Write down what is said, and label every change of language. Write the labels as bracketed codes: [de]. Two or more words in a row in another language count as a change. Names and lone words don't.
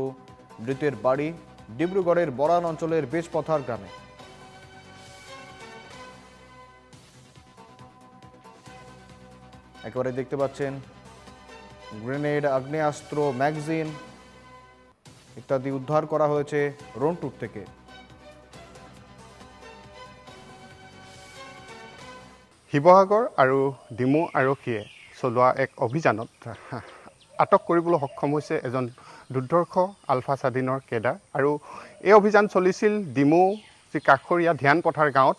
[bn] ধৃতের বাড়ি ডিব্রুগড়ের মরান অঞ্চলের বেজপথার গ্রামে। একেবারে দেখতে পাচ্ছেন গ্রেনেড, আগ্নেয়াস্ত্র, ম্যাগাজিন ইত্যাদি উদ্ধার করা হয়েছে রন্টুর থেকে। [as] শিৱসাগৰ আৰু ডিমৌ আৰক্ষীয়ে চলোৱা এক অভিযানত আটক কৰিবলৈ সক্ষম হৈছে এজন দুৰ্ধৰ্ষ আলফা স্বাধীনৰ কেডাৰ। আৰু এই অভিযান চলিছিল ডিমৌ যি কাষৰীয়া ধ্যান পথাৰ গাঁৱত।